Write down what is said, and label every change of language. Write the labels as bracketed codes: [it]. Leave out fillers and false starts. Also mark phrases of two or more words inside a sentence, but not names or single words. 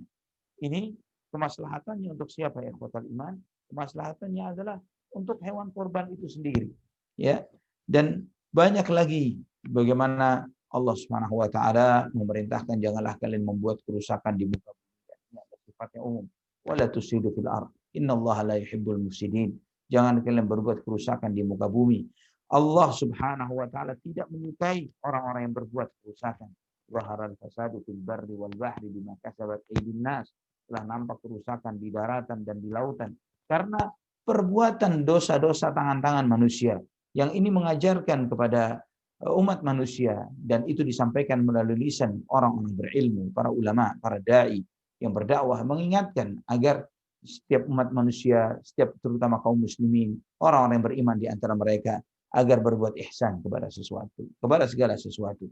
[id] Ini kemaslahatannya untuk siapa ya [ar] إخوة الإيمان? [id] Kemaslahatannya adalah untuk hewan kurban itu sendiri. Ya. Dan banyak lagi bagaimana Allah [ar] سبحانه وتعالى [id] memerintahkan janganlah kalian membuat kerusakan di muka bumi. Ini ada sifatnya umum. [ar] ولا تفسدوا في الأرض. إن الله لا يحب المفسدين. [id] Jangan kalian berbuat kerusakan di muka bumi. Allah [ar] سبحانه وتعالى [id] tidak menyukai orang-orang yang berbuat kerusakan. [ar] ظهر الفساد في البر والبحر بما كسبت أيدي الناس. [id] Telah nampak kerusakan di daratan dan di lautan karena perbuatan dosa-dosa tangan-tangan manusia. Yang ini mengajarkan kepada umat manusia dan itu disampaikan melalui lisan orang-orang berilmu, para ulama, para dai yang berdakwah mengingatkan agar setiap umat manusia, setiap terutama kaum muslimin, orang-orang yang beriman di antara mereka agar berbuat ihsan kepada sesuatu, kepada segala sesuatu.